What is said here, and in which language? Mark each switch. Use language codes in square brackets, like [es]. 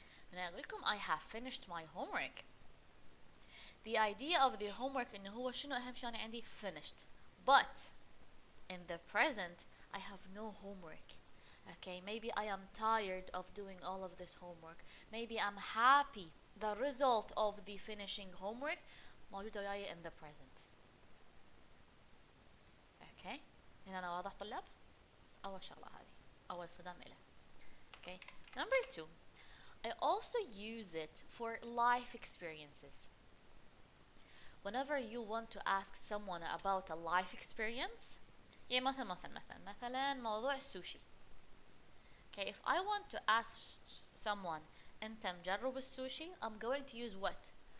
[en] And I [ar] أقول لكم [en] I have finished my homework. The idea of the homework [ar] إنه هو شنو أهم شيء أنا عندي [en] finished, but in the present I have no homework. Okay, maybe I am tired of doing all of this homework. Maybe I'm happy the result of the finishing homework [ar] موجودة وياي [en] in the present. [ar] Okay, هنا أنا واضح طلاب؟ أول شغلة هذه أول صدام إله. [en] Okay, number 2, I also use it for life experiences. Whenever you want to ask someone about a life experience, [ar] يعني مثلا موضوع السوشي. [en] Okay, if I want to ask someone [ar] أنت مجرب السوشي, [en] I'm going to use what?